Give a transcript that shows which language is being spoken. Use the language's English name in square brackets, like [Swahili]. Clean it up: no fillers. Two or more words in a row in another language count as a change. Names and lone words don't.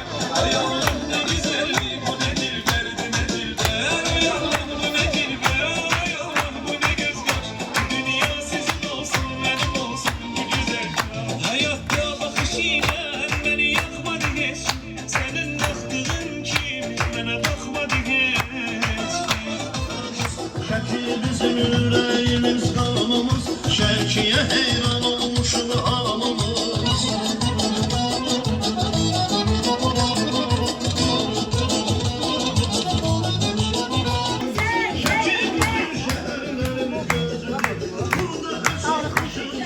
[Turkish] Ay Allah ne güzelliği bu ne dilber, bu ne dilber. Ay Allah bu ne dilber, ay Allah bu ne göz göz. Dünya sizin olsun, benim olsun bu güzel. Hayatta bakışıyla beni yakmadı hiç. Senin baktığın kim bana bakmadı hiç. [Azerbaijani] Şəki bizim ürəyimiz qanımız, Şəkiyə heyran olmuşuq hamımız. Şəki bütün şəhərlərin gözüdür, burada hüsn kuşudur.